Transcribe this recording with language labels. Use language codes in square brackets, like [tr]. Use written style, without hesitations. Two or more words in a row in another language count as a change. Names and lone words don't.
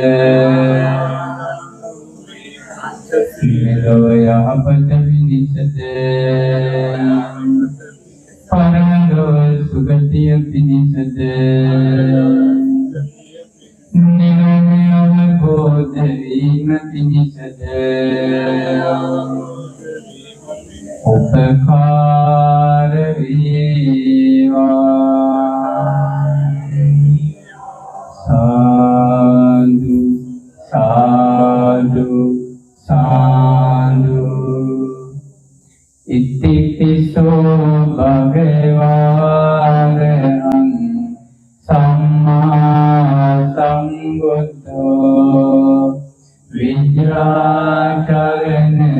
[si] මෙලොව යහපත පිණිසද පරලොව සුගතිය පිණිසද නිවන අවබෝධ වීම පිණිසද උපකාර වේවා [pi] සාදු සාදු සාදු ඉතිපිසෝ භගවාරහං සම්මා සම්බුද්ධෝ විද්‍යාචරණ